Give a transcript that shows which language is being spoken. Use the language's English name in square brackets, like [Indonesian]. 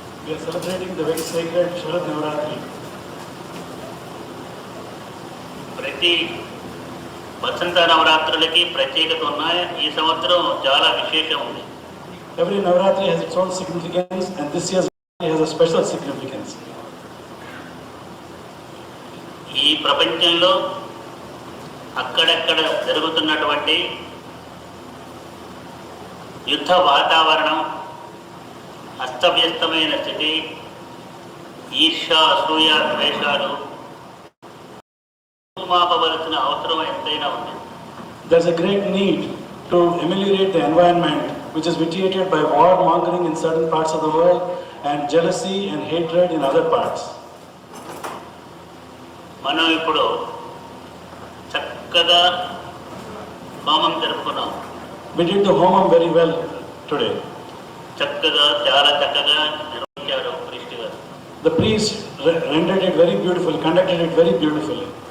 [English] We are celebrating the very sacred Sharad Navaratri. [Telugu] ప్రతి వసంత నవరాత్రులకి ప్రత్యేకత ఉన్నాయి. ఈ సంవత్సరం చాలా విశేషం ఉంది. [English] Every Navaratri has its own significance, and this year's Navaratri has a special significance. [Telugu] ఈ ప్రపంచంలో అక్కడక్కడ జరుగుతున్నటువంటి యుద్ధ వాతావరణం, అస్తవ్యస్తమైన స్థితి, ఈర్ష, అసూయ, ద్వేషాలు మాపవలసిన అవసరం ఎంతైనా ఉంది. [English] There's a great need to ameliorate the environment which is vitiated by war mongering in certain parts of the world and jealousy and hatred in other parts. [Telugu] మనం ఇప్పుడు చక్కగా హోమం జరుపుకున్నాం. [English] We did the Homam very well today. [Telugu] చక్కగా, చాలా చక్కగా నిర్వహించారు priest గారు. [English] The priest rendered it very beautifully, conducted it very beautifully.